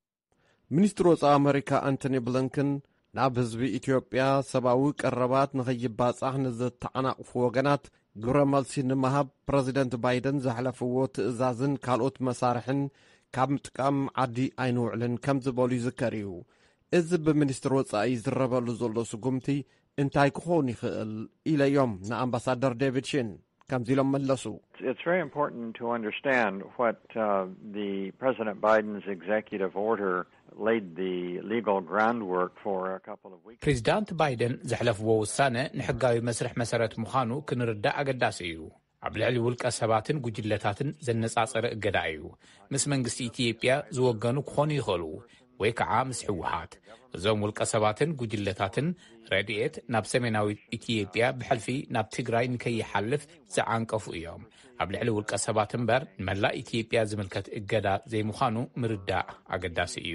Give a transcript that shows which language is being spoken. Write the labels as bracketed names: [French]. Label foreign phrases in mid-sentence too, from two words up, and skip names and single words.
[Tigrinya] ሚኒስትር ወፃኢ ኣሜሪካ አንቶኒ ብሊንከን ናብ ህዝቢ ኢትዮጵያ ሰብኣዊ ቀረባት ንኸይባጻሕ ንዝተዓናቕፉ ወገናት ግብረ መልሲ ንምሃብ ፕረዚደንት ባይደን ዘሕለፍዎ ትእዛዝን ካልኦት መሳርሕን ካብ ምጥቃም ዓዲ ኣይንውዕልን ከም ዝበሉ ይዝከር እዩ እዚ ብሚኒስትር ወፃኢ ዝረበሉ ዘሎ ስጉምቲ እንታይ ክኾን ይኽእል ኢለዮም ንኣምባሳደር ዴቪድ ሺን ከምዚ ኢሎም መለሱ [English] It's very important to understand what the President Biden's executive order laid the legal groundwork for a couple of weeks. [Tigrinya] ፕሬዚዳንት ባይደን ዘሕለፍዎ ውሳነ ንሕጋዊ መስርሕ መሰረት ምዃኑ ክንርዳእ ኣገዳሲ እዩ ኣብ ልዕሊ ውልቀ ሰባትን ጉጅለታትን ዘነጻጸረ እገዳ እዩ ምስ መንግስቲ ኢትዮጵያ ዝወገኑ ክኾኑ ይኽእሉ ወይ ከዓ ምስ ሕወሓት እዞም ውልቀ ሰባትን ጉጅለታትን ረድኤት ናብ ሰሜናዊ ኢትዮጵያ ብሕልፊ ናብ ትግራይ ንከይሓልፍ ዝዓንቀፉ እዮም ኣብ ልዕሊ ውልቀ ሰባት እምበር ንመላእ ኢትዮጵያ ዝምልከት እገዳ ዘይምዃኑ ምርዳእ ኣገዳሲ እዩ